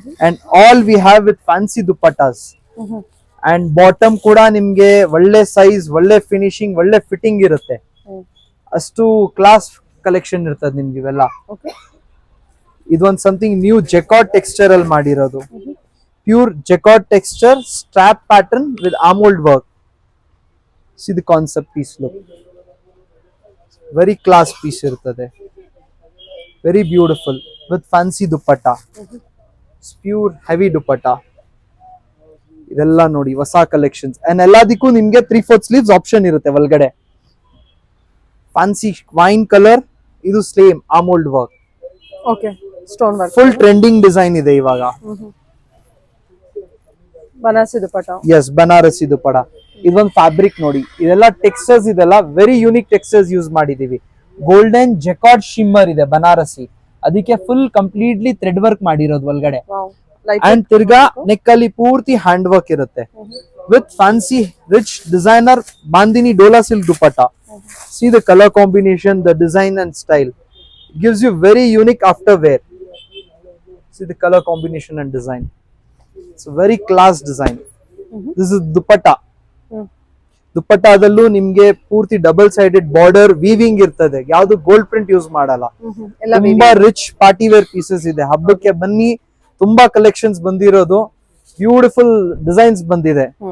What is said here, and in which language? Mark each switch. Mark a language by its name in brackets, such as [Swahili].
[English] And all we have with fancy dupattas. [Kannada] And bottom ಕೂಡ ನಿಮ್ಗೆ ಒಳ್ಳೆ ಸೈಜ್, ಒಳ್ಳೆ ಫಿನಿಶಿಂಗ್, ಒಳ್ಳೆ ಫಿಟ್ಟಿಂಗ್ ಇರುತ್ತೆ. ಅಷ್ಟು ಕ್ಲಾಸ್ ಕಲೆಕ್ಷನ್ ಇರ್ತದೆ ನಿಮ್ಗೆ ಇವೆಲ್ಲ. ಇದೊಂದು [English] something new jacquard texture [Kannada] ಅಲ್ಲಿ ಮಾಡಿರೋದು. [English] Pure jacquard texture, strap pattern with ಆಮೋಲ್ಡ್ work. See the concept piece look. Very class piece [Kannada] ಇರ್ತದೆ. [English] Very beautiful with fancy dupatta. It's pure heavy dupatta. [Kannada] ಇದೆಲ್ಲ ನೋಡಿ ಹೊಸ ಕಲೆಕ್ಷನ್ಸ್. ಅಂಡ್ ಎಲ್ಲದಕ್ಕೂ ನಿಮ್ಗೆ 3/4 ಸ್ಲೀವ್ಸ್ ಆಪ್ಷನ್ ಇರುತ್ತೆ ಒಳಗಡೆ. ಫ್ಯಾನ್ಸಿ ವೈನ್ ಕಲರ್, ಇದು ಸ್ಲೇಮ್ ಆಮೋಲ್ಡ್ work. [English] Okay, stone work. [Kannada] Full trending design ಇದೆ ಇವಾಗ. ಬನಾರಸಿ ದುಪಟ್ಟ. ಎಸ್, ಬನಾರಸಿ ದುಪಟ್ಟ. ಇದೊಂದು ಫ್ಯಾಬ್ರಿಕ್ ನೋಡಿ, ಇದೆಲ್ಲ ಟೆಕ್ಸ್ಚರ್ಸ್, ಇದೆಲ್ಲ [English] very unique textures [Kannada] ಯೂಸ್ ಮಾಡಿದೀವಿ. ಗೋಲ್ಡನ್ ಜೆಕಾರ್ಡ್ ಶಿಮ್ಮರ್ ಇದೆ ಬನಾರಸಿ, ಅದಕ್ಕೆ ಫುಲ್ ಕಂಪ್ಲೀಟ್ಲಿ ಥ್ರೆಡ್ ವರ್ಕ್ ಮಾಡಿರೋದು ಒಳಗಡೆ. ಅಂಡ್ ತಿರ್ಗಾ ನೆಕ್ ಅಲ್ಲಿ ಪೂರ್ತಿ ಹ್ಯಾಂಡ್ ವರ್ಕ್ ಇರುತ್ತೆ with fancy rich designer bandhani Dhola silk dupatta. [English] See the color combination, the design and style. It gives you very unique after wear. See the color combination and design. It's a very class design. This is dupatta. [Kannada] ದುಪ್ಪಟ್ಟಾದಲ್ಲೂ ನಿಮ್ಗೆ ಪೂರ್ತಿ double sided border weaving ಇರ್ತದೆ, ಯಾವ್ದು gold print use ಮಾಡಲ್ಲ. ತುಂಬಾ rich party wear pieces ಇದೆ. ಹಬ್ಬಕ್ಕೆ ಬನ್ನಿ, ತುಂಬಾ ಕಲೆಕ್ಷನ್ಸ್ ಬಂದಿರೋದು, ಬ್ಯೂಟಿಫುಲ್ ಡಿಸೈನ್ಸ್ ಬಂದಿದೆ.